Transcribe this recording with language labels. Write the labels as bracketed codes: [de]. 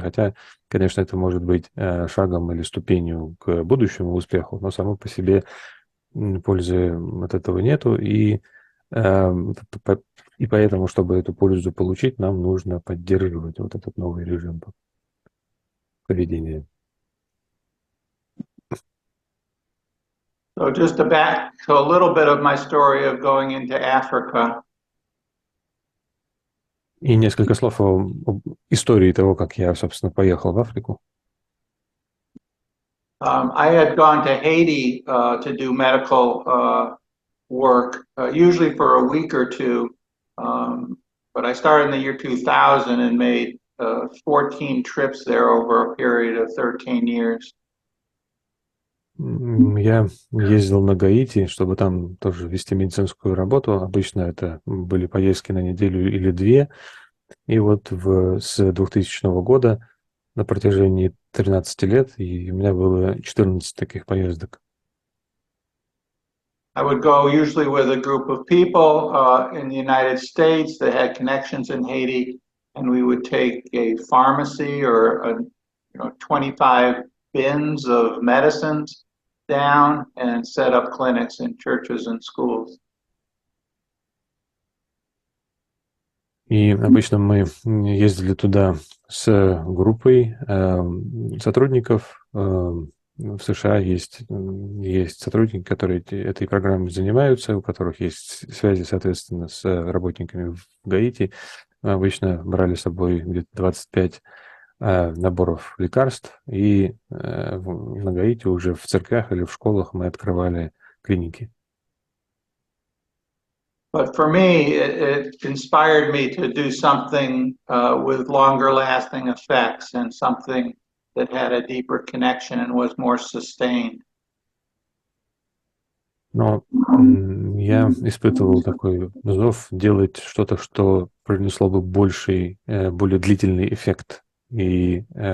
[ru] Хотя, конечно, это может быть шагом или ступенью к будущему успеху, но само по себе пользы от этого нету. И поэтому, чтобы эту пользу получить, нам нужно поддерживать вот этот новый режим поведения. [en] So just back to a little bit of my story of going into Africa. [ru] И несколько слов об истории того, как я, собственно, поехал в Африку. [en] I had gone to Haiti to do medical work, usually for a week or two. But I started in the year 2000 and made 14 trips there over a period of 13 years. [ru] Я ездил на Гаити, чтобы там тоже вести медицинскую работу. Обычно это были поездки на неделю или две. И вот с 2000 года на протяжении 13 лет, и у меня было 14 таких поездок. [en] I would go usually with a group of people in the United States that had connections in Haiti, and we would take a pharmacy or 25 bins of medicines down and set up clinics in churches and schools. [ru] И обычно мы ездили туда с группой сотрудников. В США есть сотрудники, которые этой программой занимаются, у которых есть связи, соответственно, с работниками в Гаити. Мы обычно брали с собой где-то 25 наборов лекарств, и на Гаити уже в церквях или в школах мы открывали клиники. [en] But for me, it inspired me to do something with longer lasting effects and something that had a deeper connection and was more sustained. [ru] Но я испытывал такой зов делать что-то, что принесло бы более длительный эффект и